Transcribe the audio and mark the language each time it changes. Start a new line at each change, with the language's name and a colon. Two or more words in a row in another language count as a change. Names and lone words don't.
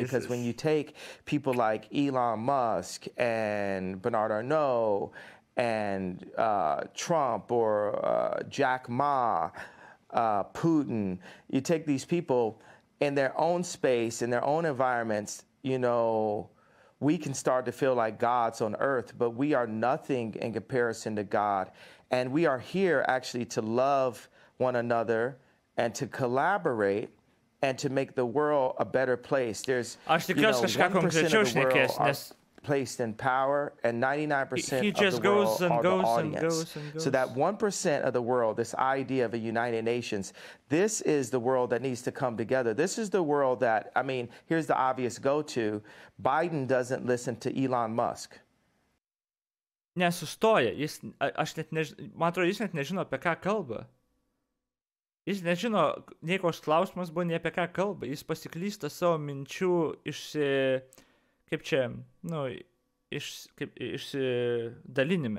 English: Because when you take people like Elon Musk and Bernard Arnault and Trump or Jack Ma, Putin, you take these people in their own space, in their own environments, you know, we can start to feel like gods on earth, but we are nothing in comparison to God. And we are here actually to love one another and to collaborate and to make the world a better place. There's,
Lithuanian: Aš
English: you know,
Lithuanian: tikiuosi kažką
English: 1%
Lithuanian: konkrečiau
English: of the world
Lithuanian: šnekės,
English: are
Lithuanian: nes
English: placed in power, and 99% he of just the world goes and are the goes and audience. goes and goes. So that 1% of the world, this idea of a United Nations, this is the world that needs to come together. This is the world that, I mean, here's the obvious go-to. Biden doesn't listen to Elon Musk.
Lithuanian: Nesustoja. Man atrodo, jis net nežino, apie ką kalba. Jis nežino, nei koks klausimas buvo, nei apie ką kalba. Jis pasiklysta savo minčių išsidalinime.